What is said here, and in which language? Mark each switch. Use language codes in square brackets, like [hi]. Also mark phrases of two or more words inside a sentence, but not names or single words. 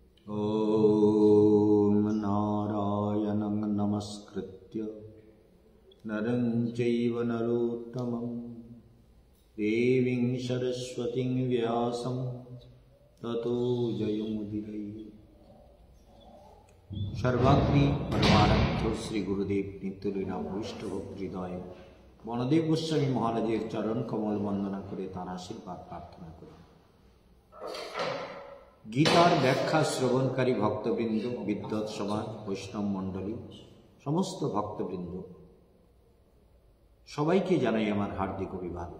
[sa] ॐ नारायणं नमस्कृत्य नरं चैव नरोत्तमं देवीं सरस्वतीं व्यासं ततो जयमुदीरये। [bn] सर्वाग्नि परमानंद श्री गुरुदेव नित्यलीला वैष्णव हृदय বনদেব গোস্বামী মহারাজের চরণ কমল বন্দনা করে তার আশীর্বাদ প্রার্থনা করি। গীতার ব্যাখ্যা শ্রবণকারী ভক্তবৃন্দ, বিদ্বৎ সমাজ, বৈষ্ণব মণ্ডলী, সমস্ত ভক্তবৃন্দ সবাইকে জানাই আমার হার্দিক অভিবাদন।